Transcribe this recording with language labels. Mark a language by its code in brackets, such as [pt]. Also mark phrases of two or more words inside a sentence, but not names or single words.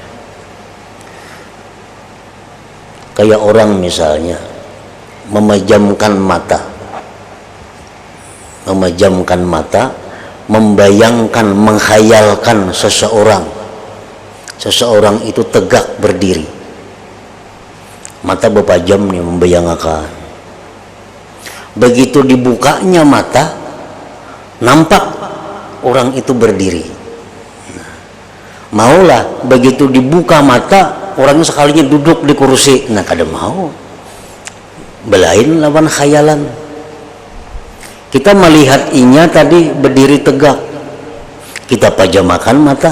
[id] Kayak orang misalnya memejamkan mata, membayangkan, menghayalkan seseorang itu tegak berdiri. Mata beberapa jam nih membayangkan. Begitu dibukanya mata, nampak orang itu berdiri. Maulah begitu dibuka mata, orangnya sekalinya duduk di kursi. [bjn] Nah, kada mau. Belain lawan khayalan. [id] Kita melihat inya tadi berdiri tegak, kita pajamakan mata.